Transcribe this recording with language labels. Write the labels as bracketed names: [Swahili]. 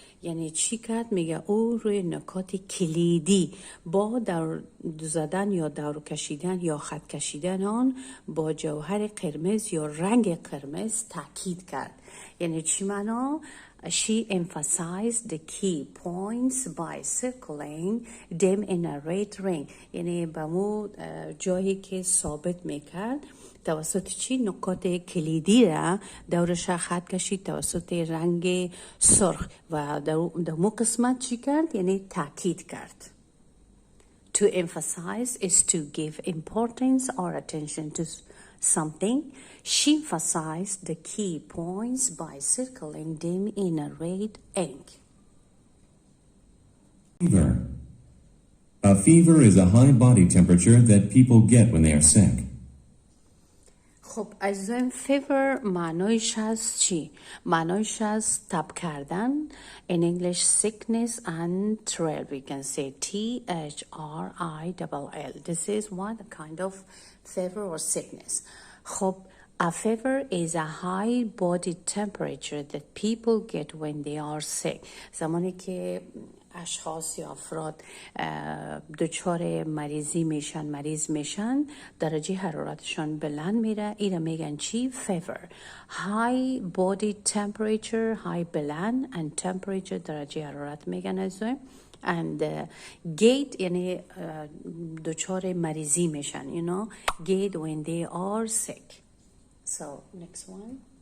[Persian] یعنی چی کرد؟ میگه او روی نکات کلیدی با دور زدن یا دور کشیدن یا خط کشیدن آن با جوهر قرمز یا رنگ قرمز تاکید کرد. یعنی چی معنا؟ [English] She emphasized the key points by circling them in a red ring. [Persian] یعنی به مو جایی که ثابت میکرد توسط چی؟ نکات کلیدی را دورش خط کشید توسط رنگ سرخ و در مو قسمت چی کرد؟ یعنی تاکید کرد. [English] To emphasize is to give importance or attention to something. She emphasized the key points by circling them in a red ink. Fever. A fever is a high body temperature that people get when they are sick. [Persian] خب عزیزان fever معنایش هست چی؟ معنایش هست تب کردن. [English] In English sickness and thrill. We can say THRILL. This is what kind of fever or sickness. خب a fever is a high body temperature that people get when they are sick. [Persian] زمانی که اشخاص یا افراد دچار مریض میشن درجه حرارتشان بلند میره. اینا میگن چی؟ fever. [English] high body temperature high بلند and temperature [Persian] درجه حرارت میگن ازای [English] and gait [Persian] یعنی دچار مریضی میشن [English] gait when they are sick. So next one.